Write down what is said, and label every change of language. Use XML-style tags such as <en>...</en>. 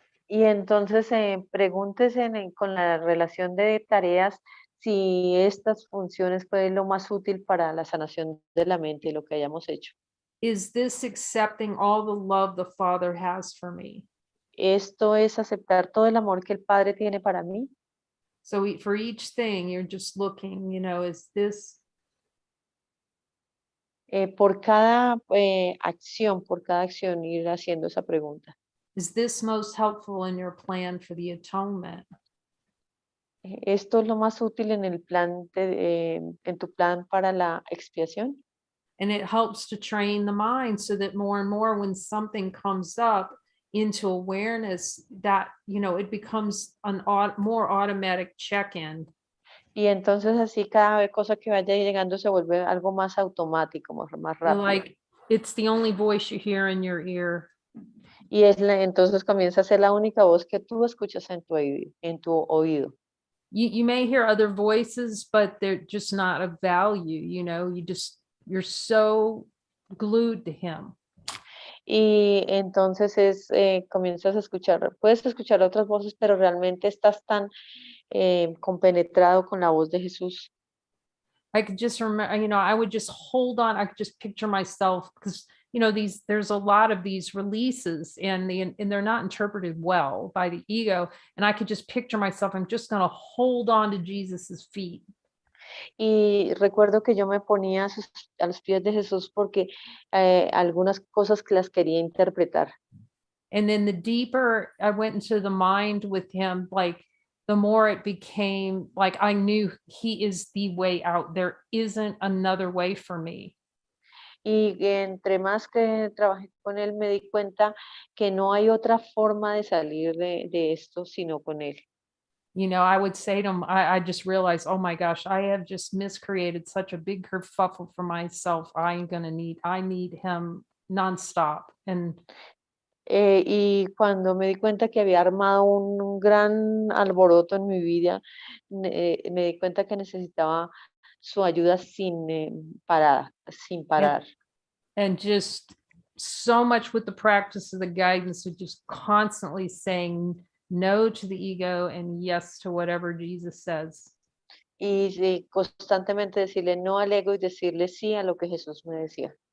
<es>Y entonces pregúntese con la relación de tareas si estas funciones fue lo más útil para la sanación de la mente, lo que hayamos hecho.</es> <en>Is this accepting all the love the Father has for me?</en> <es>Esto es aceptar todo el amor que el Padre tiene para mí.</es> <en>So for each thing, you're just looking, you know, is this?</en> <es>Por cada acción, ir haciendo esa pregunta.</es> <en>Is this most helpful in your plan for the atonement?</en> <es>Esto es lo más útil en el plan en tu plan para la expiación.</es> <en>And it helps to train the mind so that more and more when something comes up into awareness, that, you know, it becomes an more automatic check-in.</en> <es>Y entonces así cada cosa que vaya llegando se vuelve algo más automático, más rápido.</es> <en>Like it's the only voice you hear in your ear.</en> <es>Y entonces comienza a ser la única voz que tú escuchas en tu oído.</es> <en>You may hear other voices, but they're just not of value, you know, you're so glued to him.</en> <es>Y entonces comienzas a escuchar, puedes escuchar otras voces, pero realmente estás tan compenetrado con la voz de Jesús.</es> <en>I could just remember, you know, I would just hold on. I could just picture myself, because there's a lot of these releases and they're not interpreted well by the ego. And I could just picture myself, I'm just going to hold on to Jesus's feet.</en> <es>Y recuerdo que yo me ponía a los pies de Jesús porque algunas cosas que las quería interpretar.</es> <en>And then the deeper I went into the mind with him, like the more it became like I knew he is the way out. There isn't another way for me.</en> <es>Y entre más que trabajé con él, me di cuenta que no hay otra forma de salir de esto sino con él.</es> <en>I would say to him, I just realized, oh my gosh, I have just miscreated such a big kerfuffle for myself. I need him nonstop. And</en> <es>y cuando me di cuenta que había armado un gran alboroto en mi vida, me di cuenta que necesitaba su ayuda sin parar.</es> <en>And just so much with the practice of the guidance of just constantly saying no to the ego and yes to whatever Jesus says.</en> <es>Y constantemente decirle no al ego y decirle sí a lo que Jesús me decía.</es>